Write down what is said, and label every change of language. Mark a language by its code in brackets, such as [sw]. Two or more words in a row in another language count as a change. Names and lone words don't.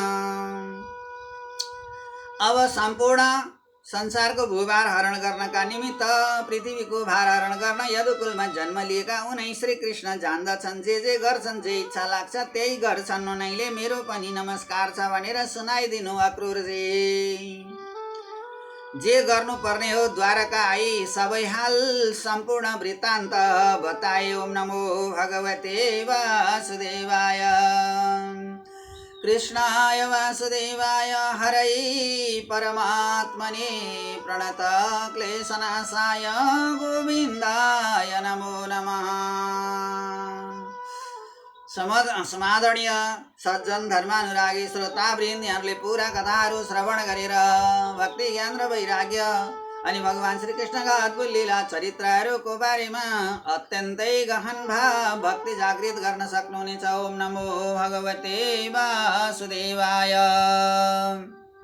[ne] अब सम्पूर्ण संसारको भूभार हरण गर्नका निमित्त पृथ्वीको भार हरण गर्न यदुकुलमा जन्म लिएका उनै श्री कृष्ण जान्दछन्। जे गर्छन्, जे इच्छा लाग्छ त्यही गर्छन्, उनैले मेरो पनि नमस्कार छ भनेर सुनाइदिनु अक्रूरजी। जे गर्नुपर्ने हो द्वारका आई सबै हाल सम्पूर्ण वृत्तान्त बताए। [sa] ओम नमो भगवते वासुदेवाय। कृष्णाय वासुदेवाय हरै परमात्मने प्रणतक्लेशनाशाय गोविन्दाय नमो नमः। [ne] समादरणीय सज्जन धर्मानुरागी श्रोतावृन्द, यहाँहरूले पुरा कथाहरू श्रवण गरेर भक्ति ज्ञान र वैराग्य अनि भगवान श्रीकृष्णका अद्भुत लीला चरित्रहरूको बारेमा अत्यन्तै गहन भाव भक्ति जागृत गर्न सक्नुहुनेछ। [sa] ओम नमो भगवते वासुदेवाय।